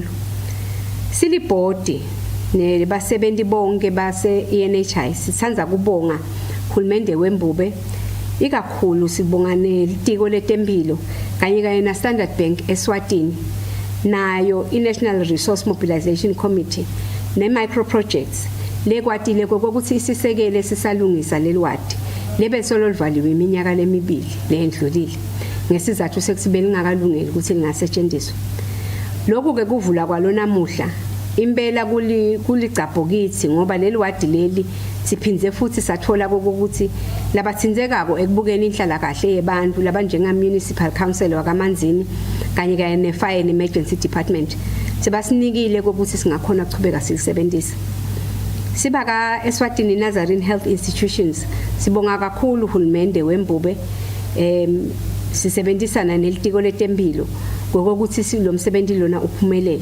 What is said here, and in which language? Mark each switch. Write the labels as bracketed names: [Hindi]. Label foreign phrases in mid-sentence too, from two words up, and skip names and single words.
[Swati] Silibhodi nebasebenti bonke base ENHI sithandza kubonga uhulumende wembube ikakhulu sibonga nelitiko letempilo kanye na Standard Bank Eswatini nayo iNational Resource Mobilization Committee ne [English] micro projects [Swati] lekwatile kokuthi isisekele sisalungisa leliwadi lebe solo livaliwe iminyaka lemibili lendlulile ngesizathu sekusibeni ngakalungeli ukuthi lingasetshenziswa. Lokhu ke kuvula kwalo namuhla impela kuligcabho kithi ngoba leli wadi leli siphinze futhi sathola kokuthi labathinzekako ekubukeni inhlala kahle yebantu labanjenga [English] municipal council [Swati] wakaManzini kanye ne [English] fire and emergency department [Swati] sibasinikile kokuthi singakhona ukuchubeka silisebenzisa. Sibaka Eswatini Nazarene Health Institutions sibonga kakhulu uhulumende wembube sisebenzisana nelitiko letempilo ngokuthi silomsebenzi lona uphumelele.